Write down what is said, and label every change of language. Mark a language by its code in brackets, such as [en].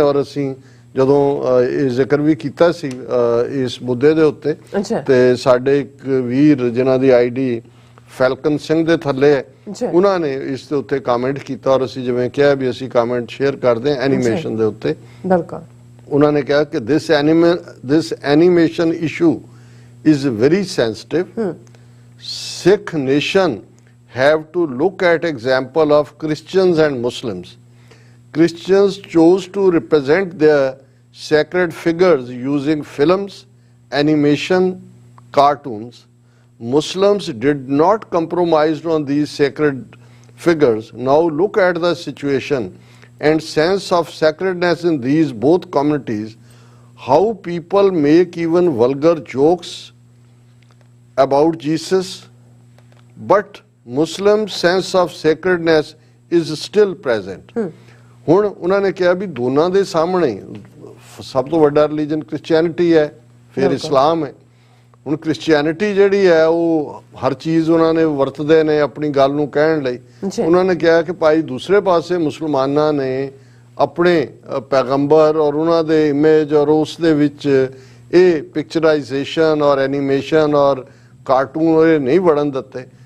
[pa] ਔਰ ਅਸੀਂ ਜਦੋਂ ਇਹ ਜ਼ਿਕਰ ਵੀ ਕੀਤਾ ਸੀ ਇਸ ਮੁੱਦੇ ਦੇ ਉੱਤੇ, ਤੇ ਸਾਡੇ ਇੱਕ ਵੀਰ ਜਿਨ੍ਹਾਂ ਦੀ ID ਫੈਲਕਨ ਸਿੰਘ ਦੇ ਥੱਲੇ ਹੈ, ਉਹਨਾਂ ਨੇ ਇਸ ਦੇ ਉੱਤੇ ਕਮੈਂਟ ਕੀਤਾ, ਔਰ ਅਸੀਂ ਜਿਵੇਂ ਕਿਹਾ ਵੀ ਅਸੀਂ ਕਮੈਂਟ ਸ਼ੇਅਰ ਕਰਦੇ ਹਾਂ ਐਨੀਮੇਸ਼ਨ ਦੇ ਉੱਤੇ। ਬਿਲਕੁਲ ਉਹਨਾਂ ਨੇ ਕਿਹਾ ਕਿ [en] this animation issue is very sensitive. Sikh nation have to look at example of Christians and Muslims. Christians chose to represent their sacred figures using films, animation, cartoons. Muslims did not compromise on these sacred figures. Now look at the situation and sense of sacredness in these both communities, how people make even vulgar jokes about Jesus, but Muslim sense of sacredness is still present. [pa] ਹੁਣ ਉਹਨਾਂ ਨੇ ਕਿਹਾ ਵੀ ਦੋਨਾਂ ਦੇ ਸਾਹਮਣੇ ਸਭ ਤੋਂ ਵੱਡਾ ਰਿਲੀਜਨ ਕ੍ਰਿਸਚੀਅਨਿਟੀ ਹੈ, ਫਿਰ ਇਸਲਾਮ ਹੈ। ਹੁਣ ਕ੍ਰਿਸਚੀਅਨਿਟੀ ਜਿਹੜੀ ਹੈ ਉਹ ਹਰ ਚੀਜ਼ ਉਹਨਾਂ ਨੇ ਵਰਤਦੇ ਨੇ ਆਪਣੀ ਗੱਲ ਨੂੰ ਕਹਿਣ ਲਈ। ਉਹਨਾਂ ਨੇ ਕਿਹਾ ਕਿ ਭਾਈ ਦੂਸਰੇ ਪਾਸੇ ਮੁਸਲਮਾਨਾਂ ਨੇ ਆਪਣੇ ਪੈਗੰਬਰ ਔਰ ਉਹਨਾਂ ਦੇ ਇਮੇਜ ਔਰ ਉਸ ਦੇ ਵਿੱਚ ਇਹ ਪਿਕਚਰਾਈਜੇਸ਼ਨ ਔਰ ਐਨੀਮੇਸ਼ਨ ਔਰ ਕਾਰਟੂਨ ਇਹ ਨਹੀਂ ਵੜਨ ਦਿੱਤੇ।